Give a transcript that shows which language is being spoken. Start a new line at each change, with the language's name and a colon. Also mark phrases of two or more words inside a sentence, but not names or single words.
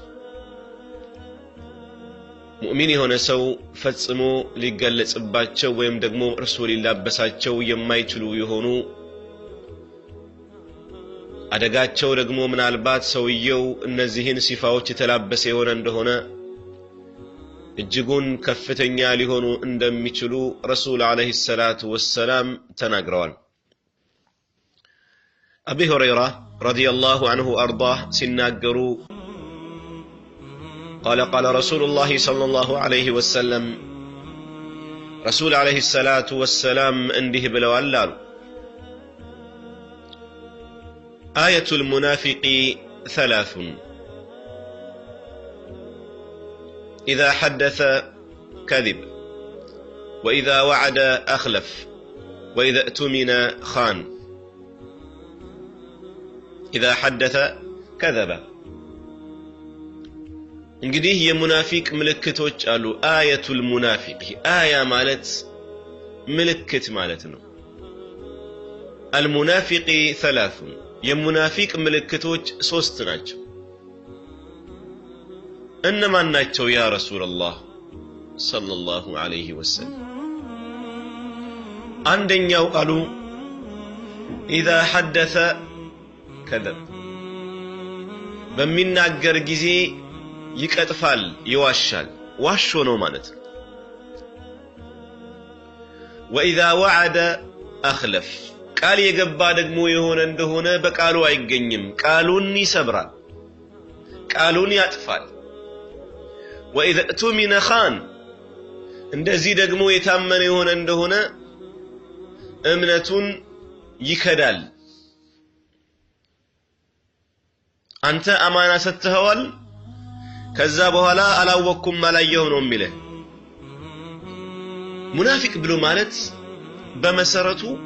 Amharic: ሙእሚን የሆነ ሰው ፈጽሞ ሊገለጽባቸው ወይም ደግሞ ረሱል ሊላበሳቸው የማይችሉ የሆኑ አደጋቸው ደግሞ ምናልባት ሰውየው እነዚህን ሲፋዎች የተላበሰ የሆነ እንደሆነ እጅጉን ከፍተኛ ሊሆኑ እንደሚችሉ
Arabic: رسول عليه الصلاة والسلام
Amharic: ተናግረዋል
Arabic: أبي هريرة رضي الله عنه أرضاه سناقروا قال رسول الله صلى الله عليه وسلم رسول عليه الصلاة والسلام انده بلو اللال آية المنافق ثلاث إذا حدث كذب وإذا وعد أخلف وإذا اؤتمن خان إذا حدث كذب
Amharic: እንግዲህ የሙናፊቅ ምልክቶች አሉ
Arabic: آيات المنافق
Amharic: አያ ማለት ምልክት ማለት ነው
Arabic: المنافق ثلاث
Amharic: የሙናፊቅ ምልክቶች ሶስት ናቸው እነማን ናቸው ያ ረሱላህ
Arabic: صلى الله عليه وسلم
Amharic: አንደኛው አሉ
Arabic: إذا حدث كذب
Amharic: በሚናገር ጊዜ ይቀጥፋል ይዋሻል ዋሾ ነው ማለት
Arabic: وإذا وعد أخلف
Amharic: ቃል የገባ ደግሞ የሆነ እንደሆነ በቃሉ አይገኝም ቃሉን ይሰብራል ቃሉን ያጥፋል
Arabic: وإذا اؤتمن خان
Amharic: እንደዚህ ደግሞ የታመነ የሆነ እንደሆነ እምነቱን ይከዳል አንተ አማና ሰጥተዋል ከዛ በኋላ አላወኩም ማላየው ነው የሚለ ሙናፊቅ ብሎ ማለት በመሰረቱ